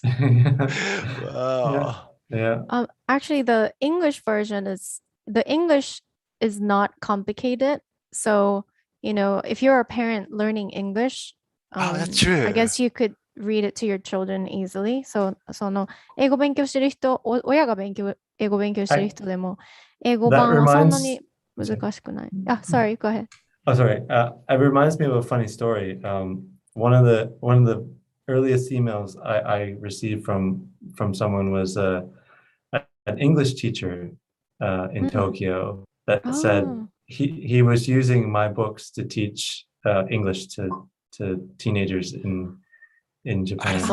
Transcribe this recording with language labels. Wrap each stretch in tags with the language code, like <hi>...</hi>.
<en>Wow. Yeah. Actually, the English is not complicated. So, if you're a parent learning English, that's true. I guess you could read it to your children easily.</en> <ja>So, 英語勉強してる人、親が英語勉強してる人でも、英語版はそんなに難しくない。</ja> <en>Sorry, go ahead. Oh, sorry. It reminds me of a funny story. One of the earliest emails I received from someone was an English teacher in Tokyo that said he was using my books to teach English to teenagers in Japan.</en>